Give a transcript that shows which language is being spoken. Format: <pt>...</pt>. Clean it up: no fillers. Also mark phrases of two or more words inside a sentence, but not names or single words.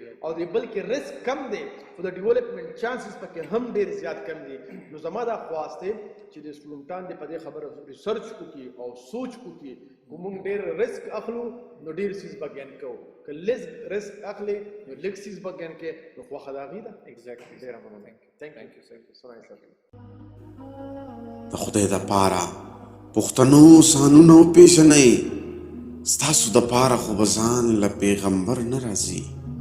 <ps>او د بل کې رسک کم دی خو د ډیولپمنٹ چانسز پکې هم ډېر زیات کم دي. نو زما دا خواست دی چې د سټوډنټان دې په دې خبره ریسرچ وکړي او سوچ وکړي. که موږ ډېر رسک اخلو نو ډېر څیز به ګین کوو، که لږ رسک اخلي نو لږ څیز به ګین کوي. نو خوښه د هغې ده.</ps> <en>Exactly.</en> <ps>ډېره مننه.</ps> <en>Thank you, sir.</en> <ps>د خدای دپاره پښتنو سانونه وپېژنئ، ستاسو دپاره خو به ځان له پیغمبر نه راځي.</ps>